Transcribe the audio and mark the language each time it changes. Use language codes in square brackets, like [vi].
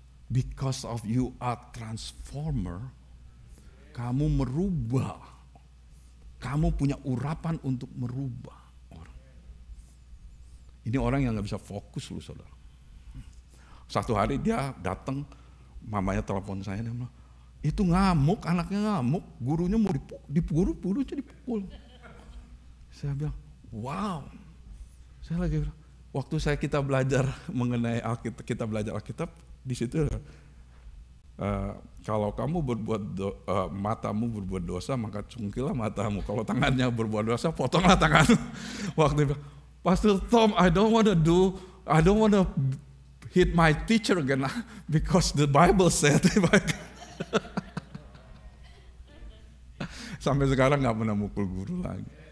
[en] Because of you are transformer. [id] Kamu merubah. Kamu punya urapan untuk merubah orang. Ini orang yang nggak bisa fokus loh, saudara. Satu hari dia datang, mamanya telepon saya, dia bilang, itu ngamuk, anaknya ngamuk, gurunya mau dipukul, gurunya dipukul. Saya bilang, wow. Saya lagi bilang, waktu kita belajar mengenai Alkitab, kita belajar Alkitab, di situ kalau kamu matamu berbuat dosa, maka cungkilah matamu. Kalau tangannya berbuat dosa, potonglah tanganmu. Waktu itu, [en] Pastor Tom, I don't want to hit my teacher again because the Bible said. [id] Sampai sekarang nggak pernah mukul guru lagi.